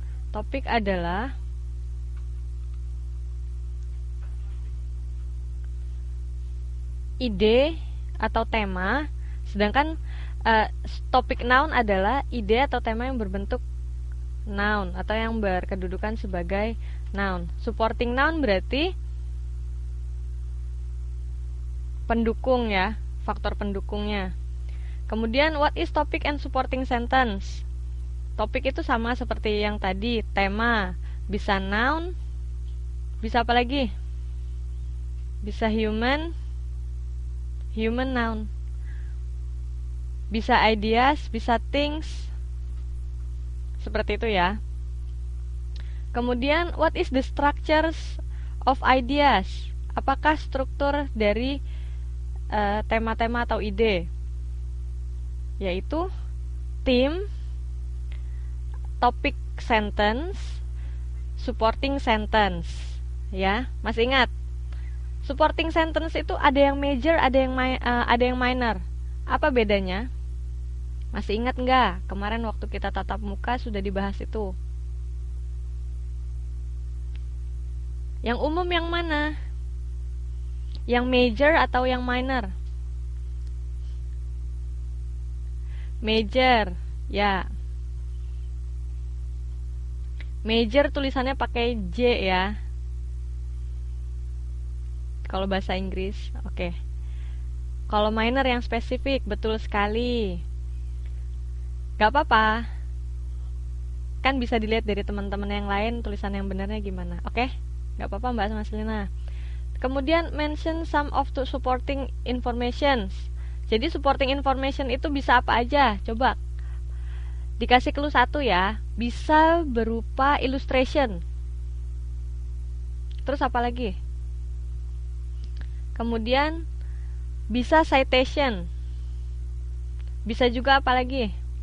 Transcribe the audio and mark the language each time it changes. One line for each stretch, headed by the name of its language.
Indonesian: Topik adalah ide atau tema, sedangkan topik noun adalah ide atau tema yang berbentuk noun atau yang berkedudukan sebagai noun. Supporting noun berarti pendukung ya, faktor pendukungnya.
English: Kemudian what is topic and supporting sentence?
Indonesian: Topik itu sama seperti yang tadi, tema, bisa noun, bisa apa lagi? Bisa human noun. Bisa ideas, bisa things. Seperti itu ya.
English: Kemudian what is the structures of ideas?
Indonesian: Apakah struktur dari tema-tema atau ide? Yaitu theme, topic sentence, supporting sentence. Ya, masih ingat? Supporting sentence itu ada yang major, ada yang minor. Apa bedanya? Masih ingat nggak? Kemarin waktu kita tatap muka sudah dibahas itu. Yang umum yang mana? Yang major atau yang minor? Major, ya. Major tulisannya pakai J ya. Kalau bahasa Inggris, oke. Kalau minor yang spesifik, betul sekali. Gak apa-apa. Kan bisa dilihat dari teman-teman yang lain tulisan yang benarnya gimana. Oke? Gak apa-apa Mbak Maslina.
English: Kemudian mention some of the supporting informations.
Indonesian: Jadi supporting information itu bisa apa aja? Coba dikasih clue satu ya. Bisa berupa illustration. Terus apa lagi? Kemudian bisa citation. Bisa juga apa lagi?